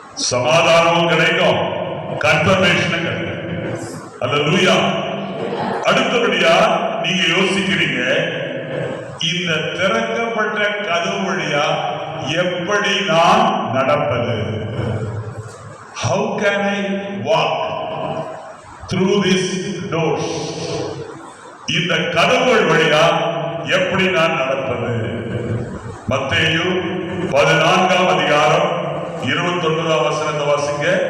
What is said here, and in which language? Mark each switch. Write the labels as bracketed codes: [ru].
[ta] சமாதானமும் கிடைக்கும், கன்ஃபர்மேஷனும் கிடைக்கும். அல்லேலூயா. அடுத்தபடியா நீங்க யோசிக்கிறீங்க, இந்த திறக்கப்பட்ட கதவு வழியா எப்படி நான் நடப்பது? [en] How can I walk through these doors? [ta] இந்த கதவுகள் வழியா எப்படி நான் நடப்பது? மத்தேயு 14ஆம் அதிகாரம் 29ஆம் வசனத்தை வாசிங்க.